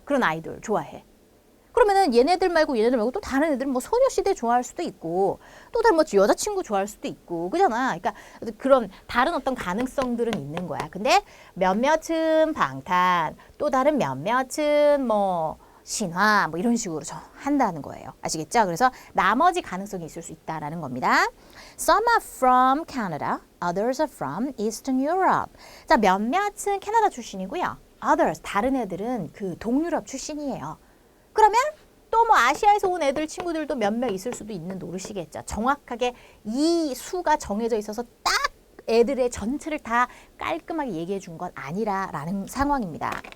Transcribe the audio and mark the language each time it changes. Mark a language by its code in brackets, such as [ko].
[ko] 그런 아이돌 좋아해. 그러면은 얘네들 말고 또 다른 애들은 소녀시대 좋아할 수도 있고 또 다른 여자친구 좋아할 수도 있고 그잖아. 그러니까 그런 다른 어떤 가능성들은 있는 거야. 근데 몇몇은 방탄, 또 다른 몇몇은 신화 이런 식으로 한다는 거예요. 아시겠죠? 그래서 나머지 가능성이 있을 수 있다라는 겁니다. [en] Some are from Canada, others are from Eastern Europe. [ko] 자, 몇몇은 캐나다 출신이고요. Others, 다른 애들은 그 동유럽 출신이에요. 그러면 또 아시아에서 온 애들 친구들도 몇 명 있을 수도 있는 노릇이겠죠. 정확하게 이 수가 정해져 있어서 딱 애들의 전체를 다 깔끔하게 얘기해 준 건 아니라라는 상황입니다.